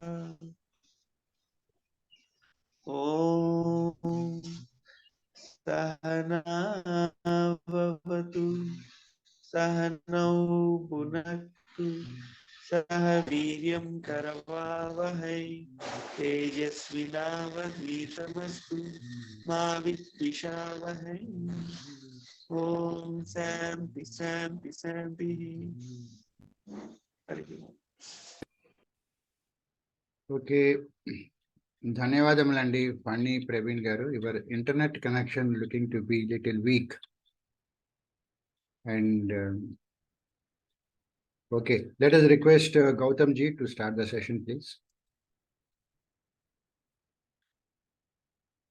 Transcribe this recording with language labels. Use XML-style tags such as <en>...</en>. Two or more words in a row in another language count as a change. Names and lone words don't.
<sa>ॐ सहना ववतु सहनौ भुनक्तु सहवीर्यं करवावहै तेजस्विनावधीतमस्तु मा विद्विषावहै. ॐ शान्ति शान्ति शान्ति.</sa> <te>Okay. ధన్యవాదములండి ఫన్నీ ప్రవీణ్ గారు.</te> <en>your internet connection looking to be little weak and okay, let us request Gautham ji to start the session, please.</en>